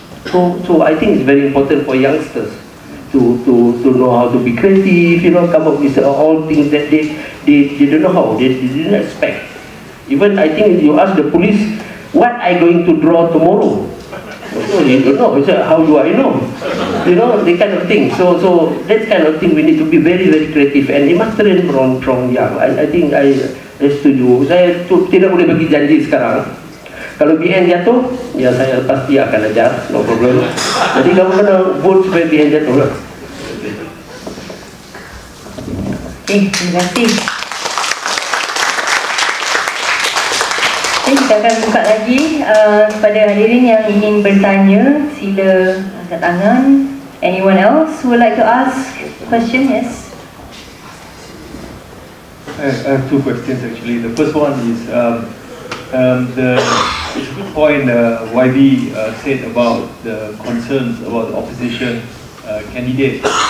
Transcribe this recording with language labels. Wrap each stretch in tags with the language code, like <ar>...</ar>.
<en>So I think it's very important for youngsters to know how to be creative, you know, come up with all things that they don't know how, they didn't expect. Even I think you ask the police, what I going to draw tomorrow? So you don't know. So how do I know? You know, the kind of thing. So that kind of thing we need to be very creative and they must train from young. I think I setuju.</en> <ms>Saya tidak boleh bagi janji sekarang. Kalau BN jatuh, ya saya pasti akan ajar,</ms> <en>no problem.</en> <ms>Jadi kamu kena vote supaya BN jatuh lah. Terima kasih. Kita akan buka lagi kepada hadirin yang ingin bertanya, sila angkat tangan.</ms> <en>Anyone else who would like to ask question? Yes. I have 2 questions actually. The first one is it's a good point YB said about the concerns about the opposition candidate.</en>